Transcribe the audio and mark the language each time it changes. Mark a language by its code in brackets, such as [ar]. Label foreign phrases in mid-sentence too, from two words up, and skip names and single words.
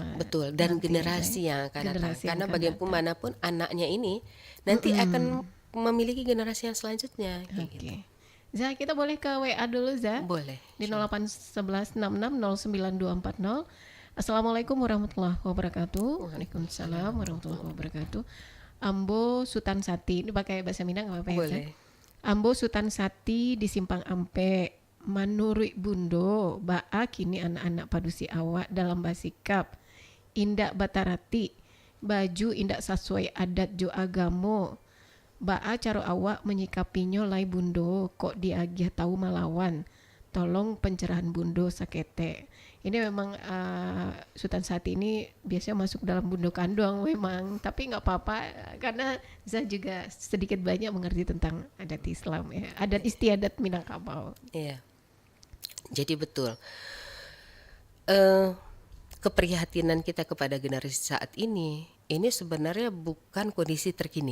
[id] Betul, dan generasi yang akan datang. Karena bagaimanapun anaknya ini nanti akan memiliki generasi yang selanjutnya. Oke. Zah, kita boleh ke WA dulu, Zah? Boleh. Di 081166094240. [ar] السلام عليكم ورحمة الله وبركاته. وعليكم السلام ورحمة الله وبركاته. [id] Ambo Sutan Sati, ini pakai bahasa Minang nggak apa-apa ya? Boleh. [min] Ambo Sutan Sati di Simpang Ampe. Manurut Bundo, Ba'a kini anak-anak padusi awak dalam basikap. Indak batarati, baju indak sesuai adat jo agamo. Ba'a caro awak menyikapinya lai Bundo, kok diagih tahu malawan. Tolong pencerahan Bundo sakete. [id] Ini memang Sultan Sati ini biasanya masuk dalam Bundo Kandung memang, tapi nggak apa-apa karena saya juga sedikit banyak mengerti tentang adat Islam ya, adat istiadat Minangkabau. Iya. Jadi betul. Keprihatinan kita kepada generasi saat ini sebenarnya bukan kondisi terkini.